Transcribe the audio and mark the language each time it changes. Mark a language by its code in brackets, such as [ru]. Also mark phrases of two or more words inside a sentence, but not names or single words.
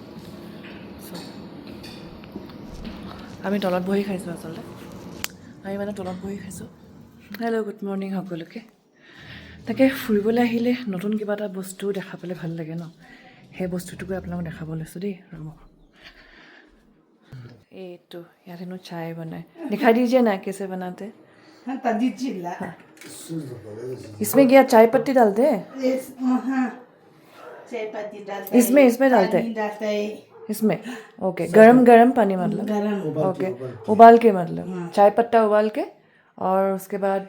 [as] আমি তলত বহি খাইছোঁ আচলতে, আমি মানে তলত বহি খাইছোঁ। [en] Hello, good morning সকলোকে। [as] তাকে ফুৰিবলৈ আহিলে নতুন কিবা এটা বস্তু দেখা পালে ভাল লাগে ন, সেই বস্তুটোকে আপোনালোকক দেখাব লৈছোঁ দেই। ৰ'ব, এইটো ইয়াত হেনো চাय বনায়, [hi] दिखाई दीजिए ना कैसे बनाते। इसमें क्या चाय पत्ती डालते हैं? इसमें डालते हैं, इसमें ओके। गरम पानी मतलब, ओके, उबाल के मतलब चाय पत्ता उबाल के, और उसके बाद